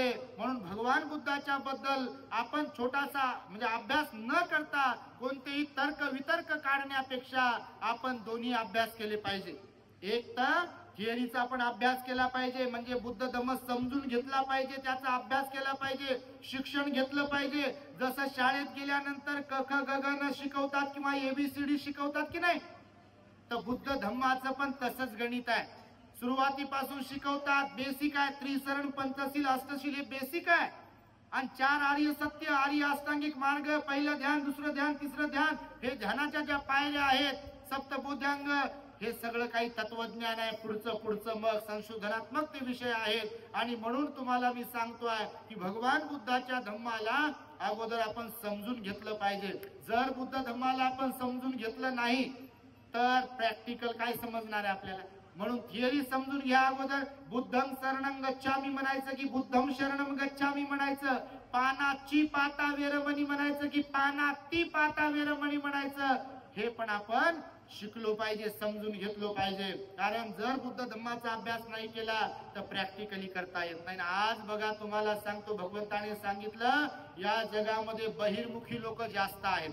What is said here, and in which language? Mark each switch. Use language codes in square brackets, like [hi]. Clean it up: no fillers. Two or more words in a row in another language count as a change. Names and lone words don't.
[mr] म्हणून भगवान बुद्धाच्या बद्दल आपण छोटासा म्हणजे अभ्यास न करता कोणतेही तर्क वितर्क काढण्यापेक्षा आपण दोन्ही अभ्यास केले पाहिजे. एक तर थिअरीचा आपण अभ्यास केला पाहिजे, म्हणजे बुद्ध धम्म समजून घेतला पाहिजे, त्याचा अभ्यास केला पाहिजे, शिक्षण घेतलं पाहिजे. जसं शाळेत गेल्यानंतर क ख ग घ न शिकवतात किंवा एबीसीडी शिकवतात की नाही, तर बुद्ध धम्माचं पण तसंच गणित आहे. सुरुवातीपासून शिकवतात. बेसिक आहे, त्रिसरण पंचशील अष्टशील हे बेसिक आहे. आणि 4 आर्य सत्य, आर्य अष्टांगिक मार्ग, पहिलं ध्यान, दुसरं ध्यान, तिसरं ध्यान, हे ध्यानाच्या ज्या पायऱ्या आहेत, सप्तबोध्यांग, हे सगळं काही तत्वज्ञान आहे. पुढचं मग संशोधनात्मक ते विषय आहेत. आणि म्हणून तुम्हाला मी सांगतोय की भगवान बुद्धाच्या धम्माला अगोदर आपण समजून घेतलं पाहिजे. जर बुद्ध धम्माला आपण समजून घेतलं नाही तर प्रॅक्टिकल काय समजणार आहे आपल्याला. म्हणून थिअरी समजून घ्या अगोदर. [pi] बुद्धं शरणं गच्छामी [mr] म्हणायचं की [pi] बुद्धं शरणं गच्छामी [mr] म्हणायचं, [pi] पानाची पाता वेरमणी [mr] म्हणायचं की [pi] पानाती पाता वेरमणी [mr] म्हणायचं, हे पण आपण शिकलो पाहिजे, समजून घेतलो पाहिजे. कारण जर बुद्ध धम्माचा अभ्यास नाही केला तर प्रॅक्टिकली करता येत नाही. आज बघा तुम्हाला सांगतो, भगवंताने सांगितलं या जगामध्ये बहिर्मुखी लोक जास्त आहेत.